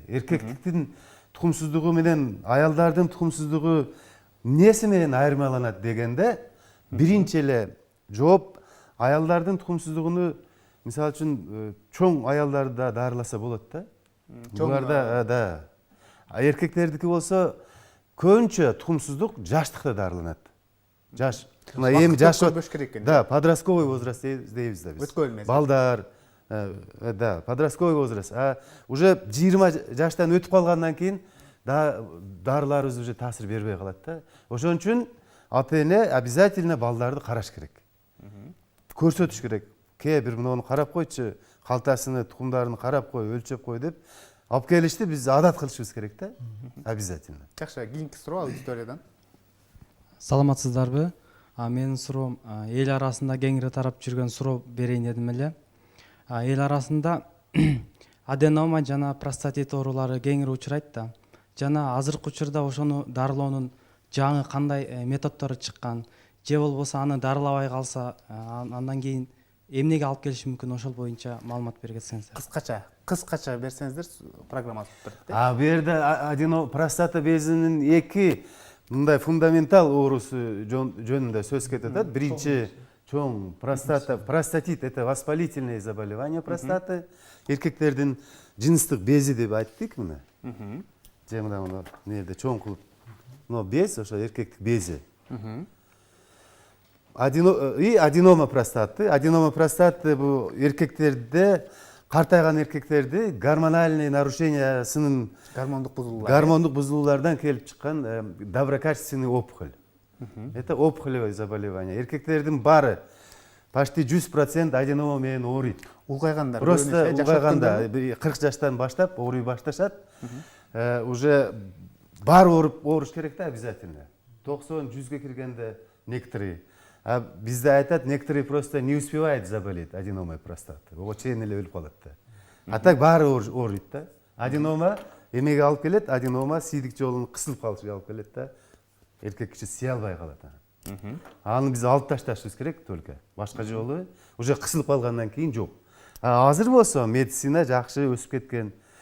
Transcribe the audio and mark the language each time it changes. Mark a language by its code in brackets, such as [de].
[ky] Эркектиктин тукумсуздугу менен аялдардын тукумсуздугу эмнеси менен айырмаланат дегенде, биринчи эле жооп аялдардын тукумсуздугуну, мисалы үчүн чоң аялдарды да дарыласа болот да. Буларда да. Эркектердики болсо көбүнчө тукумсуздук жаштыкта дарыланат. Жаш. Мына эми жаш көрбөш керек экен. [ru] Да, подростковый возраст [ky] дейбиз да биз. Өткөн мезгил. Балдар, да, [ru] подростковый возраст. [ky] Уже 20 жаштан өтүп калгандан кийин дарыларыбыз [ru] уже [ky] таасир бербей калат да. Ошон үчүн ата-эне [ru] обязательно [ky] балдарды караш керек. Көрсөтүш керек. Бир муну карап койчу, калтасыны, тукумдарын карап кой, өлчөп кой деп алып келишти биз адат кылышыбыз керек да. [ru] Обязательно. [ky] Жакшы, кийинки суроо аудиториядан. Саламатсыздарбы? Менин суроом эл арасында кеңири тарап жүргөн суроо берейин дедим эле. Эл арасында аденома жана простатит оорулары кеңири учурайт да. Жана азыркы учурда ошону дарылоонун жаңы кандай методдору чыккан, же болбосо аны дарылабай калса, андан кийин эмнеге алып келиши мүмкүн, ошол боюнча маалымат бере кетсеңиздер. Кыскача берсеңиздер, программа бүтүп. Бу жерде простата безинин эки мындай фундаментал оорусу жөнүндө сөз кетип атат. Биринчи чоң простатит, [ru] это воспалительное заболевание простаты. [ky] Эркектердин жыныстык бези деп айттык мына. Же мына нерде чоң кылып, но без, ошо эркектик бези. [ru] аденома простаты. [ky] Аденома простаты бул эркектерде, картайган эркектерди гормональный нарушениясынын гормондук бузулуулардан келип чыккан [ru] доброкачественный опухоль. Это опухолевое заболевание. [ky] Эркектердин баары [ru] почти [ky] 100% аденома менен ооруйт. Улгайгандар [ru] Просто [ky] улгайганда 40 жаштан баштап ооруй башташат. [ru] Уже [ky] бар ооруш керек да [ru] обязательно. [ky] 90-100ге киргенде [ru] некоторые. [ky] А бизде айтат, [ru] некоторые просто не успевают заболеть аденомой простаты. [ky] Ого чейин эле өлүп калат да. [ru] А так [ky] баары ооруйт да. Аденома эмеге алып келет, аденома сийдик жолунун кысылып калышыга алып келет да. Эркек киши сый албай калат. Аны биз алып ташташыбыз керек [ru] только. [ky] Башка жолу [ru] уже [ky] кысылып калгандан кийин жок. Азыр болсо медицина жакшы өсүп кеткен.